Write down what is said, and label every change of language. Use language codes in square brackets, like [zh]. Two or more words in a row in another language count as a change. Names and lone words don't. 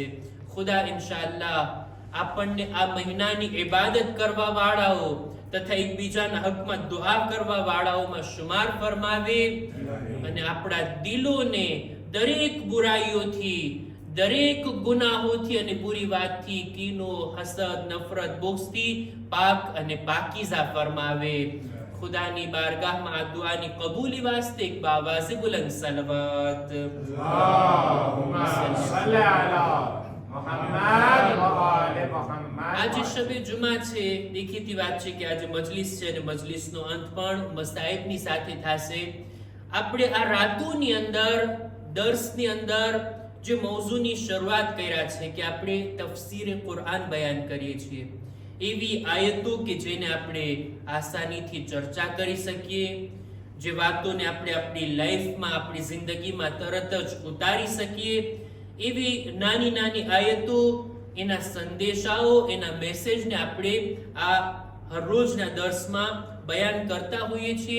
[gu] ખુદા ઇન્શાઅલ્લાહ આપણને આ મહિનાની ઇબાદત કરવા વાળાઓ તથા એકબીજાના હકમાં દુઆ કરવા વાળાઓમાં શુમાર ફરમાવે અને આપણા દિલોને દરેક બુરાઈઓથી, દરેક ગુનાહોથી અને બુરી વાતથી, કીનો, હસદ, નફરત, બુગ્ઝથી પાક અને પાકીઝા ફરમાવે. ખુદાની બારગાહમાં આ દુઆની કબૂલી વાસ્તે એક [ur] باآوازِ بلند [gu] સલવાત. [ar] اللهم صل على محمد وآل محمد. [gu] આજે શબે જુમા છે. દેખીતી વાત છે કે આજે મજલિસ છે અને મજલિસનો અંત પણ મસાઈબની સાથે થશે. આપણે આ રાતોની અંદર, દર્સની અંદર જે મૌઝૂની શરૂઆત કર્યા છે કે આપણે તફસીર કુરાન બયાન કરીએ છીએ, એવી આયતો કે જેને આપણે આસાનીથી ચર્ચા કરી શકીએ, જે વાતોને આપણે આપણી લાઈફમાં, આપણી જિંદગીમાં તરત જ ઉતારી શકીએ, એવી નાની નાની આયતો, એના સંદેશાઓ, એના મેસેજને આપણે આ હરરોજના દર્શમાં બયાન કરતા હોઈએ છીએ.